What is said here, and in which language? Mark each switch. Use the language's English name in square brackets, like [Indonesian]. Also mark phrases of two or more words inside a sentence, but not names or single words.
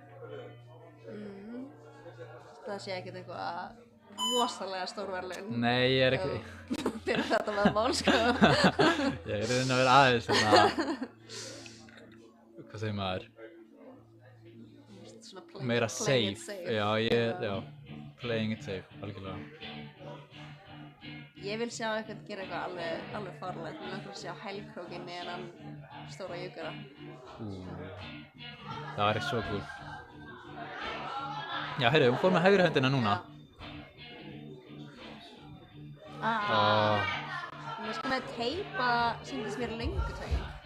[Icelandic] Það sé ekkert eitthvað rosalega stór verðlaun. Nei, ég er ekki... Fyrir þetta veðmál, sko. Ég er að reyna að vera aðeins svona... Hvað segir maður? Svona Meira [English] playing it safe. safe. [Icelandic] Já, já. [English] Playing it safe, [Icelandic] algjörlega. Ég vil sjá eitthvað gera eitthvað alveg farlegt. Mér langar að sjá hælkrókinn í þennan stóra júkara. Það væri svo cool. Já, heyrðu, hún fór með hægri höndina núna. Mér sko með teipa sýndist mér löngutöng.